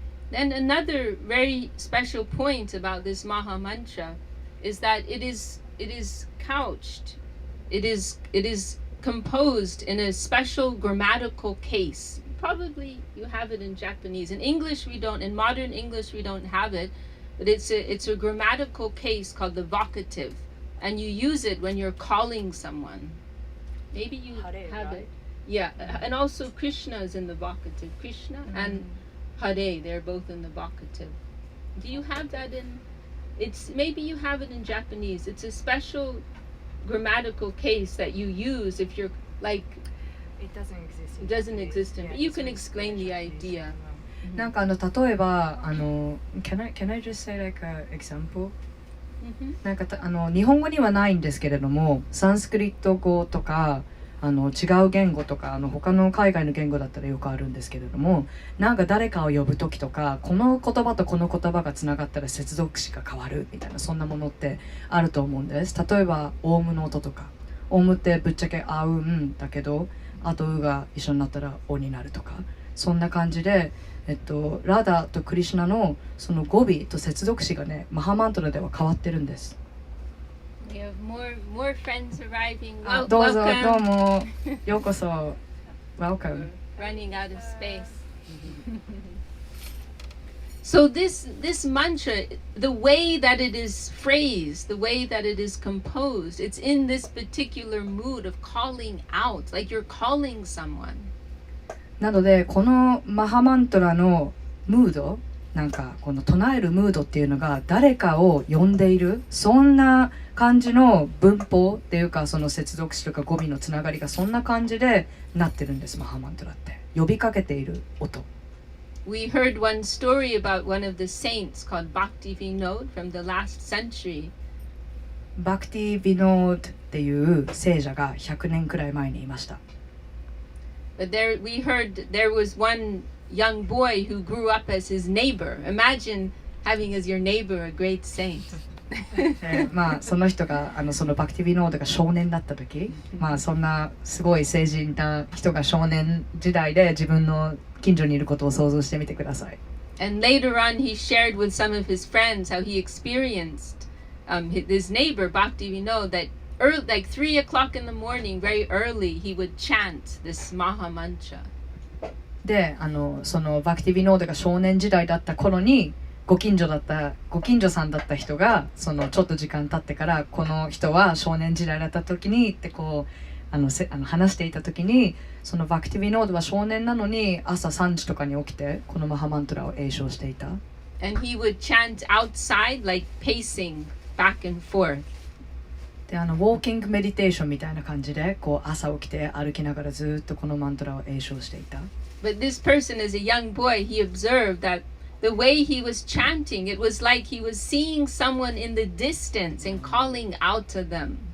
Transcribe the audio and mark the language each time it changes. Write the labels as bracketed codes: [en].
[en] Then another very special point about this Maha Mantra is that it is couched, it is composed in a special grammatical case. Probably you have it in Japanese. In English we don't, in modern English we don't have it, but it's a grammatical case called the vocative, and you use it when you're calling someone. Maybe you Hare, have right? it. Yeah, and also Krishna is in the vocative. Krishna and Hare, they're both in the vocative. Do you have that in? Maybe you have it in Japanese. It's a special grammatical case that you use if you're like. It doesn't exist. It doesn't exist in. But you can explain the idea. [ja] なんか例えば [en] can I just say like an example? [ja] なんか日本語にはないんですけれども、サンスクリット語とか違う言語とか他の海外の言語だったらよくあるんですけれども、なんか誰かを呼ぶ時とか、この言葉とこの言葉がつながったら接続詞が変わるみたいな、そんなものってあると思うんです。例えばオウムの音とか、オウムってぶっちゃけあうんだけど、あとうが一緒になったらおになるとか、そんな感じで、ラダとクリシュナのその語尾と接続詞がね、マハマントラでは変わってるんです。 [en] We have more friends arriving. [ja] どうぞ [en] Welcome. [ja] どうもようこそ Welcome. [en] Running out of space. So this mantra, the way that it is phrased, the way that it is composed, it's in this particular mood of calling out, like you're calling someone. [ja] なのでこのマハマントラのムード、なんかこの唱えるムードっていうのが誰かを呼んでいる、そんな感じの文法っていうか、その接続詞とか語尾のつながりがそんな感じでなってるんです。マハマントラって呼びかけている音。 [en] We heard one story about one of the saints called Bhakti Vinod from the last century. [ja] バクティ・ビノードっていう聖者が100年くらい前にいました。 [en] But we heard there was one young boy who grew up as his neighbor. Imagine having as your neighbor a great saint. [ja] まあその人がそのバクティビノードが少年だった時、まあそんなすごい成人な人が少年時代で自分の近所にいることを想像してみてください。 [en] And later on he shared with some of his friends how he experienced his neighbor Bhakti Vinod that like 3 o'clock in the morning, very early, he would chant this Maha Mantra. [ja] でそのバクティビノードが少年時代だった頃にご近所さんだった人がそのちょっと時間経ってから、この人は少年時代だった時にってこう話していた時に、そのバクティビノードは少年なのに朝3時とかに起きてこのマハマントラを詠唱していた。 [en] And he would chant outside, like pacing back and forth. [ja] でウォーキングメディテーションみたいな感じでこう朝起きて歩きながらずっとこのマントラを詠唱していた。 [en] But this person, as a young boy, he observed that the way he was chanting, it was like he was seeing someone in the distance and calling out to them.